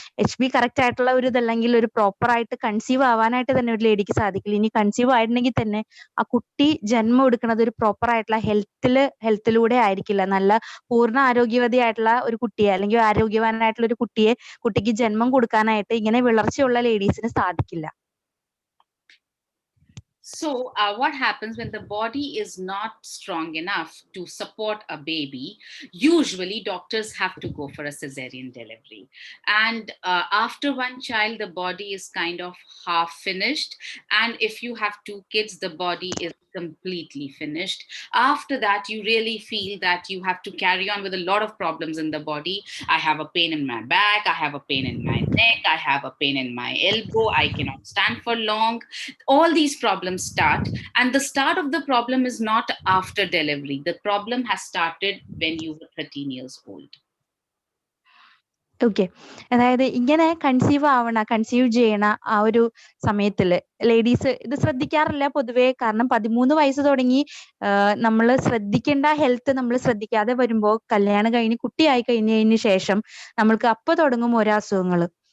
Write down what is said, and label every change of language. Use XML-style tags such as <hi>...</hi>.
<ml>HB correct ആയിട്ടുള്ള ഒരു ഇതല്ലെങ്കിൽ ഒരു പ്രോപ്പർ ആയിട്ട് കൺസീവ് ആവാനായിട്ട് തന്നെ ഒരു ലേഡിക്ക് സാധിക്കില്ല. ഇനി കൺസീവ് ആയിട്ടുണ്ടെങ്കിൽ തന്നെ ആ കുട്ടി ജന്മം എടുക്കുന്നത് ഒരു പ്രോപ്പർ ആയിട്ടുള്ള ഹെൽത്തിലൂടെ ആയിരിക്കില്ല. നല്ല പൂർണ്ണ ആരോഗ്യവതിയായിട്ടുള്ള ഒരു കുട്ടിയെ അല്ലെങ്കിൽ ആരോഗ്യവാനായിട്ടുള്ള ഒരു കുട്ടിക്ക് ജന്മം കൊടുക്കാനായിട്ട് ഇങ്ങനെ വിളർച്ചയുള്ള ലേഡീസിന് സാധിക്കില്ല.</ml> <en>So what happens when the body is not strong enough to support a baby? Usually doctors have to go for a cesarean delivery, and after one child the body is kind of half finished, and if you have 2 kids the body is completely finished. After that you really feel that you have to carry on with a lot of problems in the body. I have a pain in my back, I have a pain in my neck, I have a pain in my elbow, I cannot stand for long. All these problems start, and the start of the problem is not after delivery. The problem has started when you were 13 years old.</en> <ml>Okay, അതായത് ഇങ്ങനെ conceive ചെയ്യണ ആ ഒരു സമയത്തില് ladies ഇത് ശ്രദ്ധിക്കാറില്ല പൊതുവേ. കാരണം 13 വയസ്സ് തുടങ്ങി നമ്മൾ ശ്രദ്ധിക്കേണ്ട ഹെൽത്ത് നമ്മൾ ശ്രദ്ധിക്കാതെ വരുമ്പോ കല്യാണം കഴിഞ്ഞ് കുട്ടിയായി കഴിഞ്ഞതിന് ശേഷം നമ്മൾക്ക് അപ്പൊ തുടങ്ങും ഓരോ അസുഖങ്ങള്.</ml>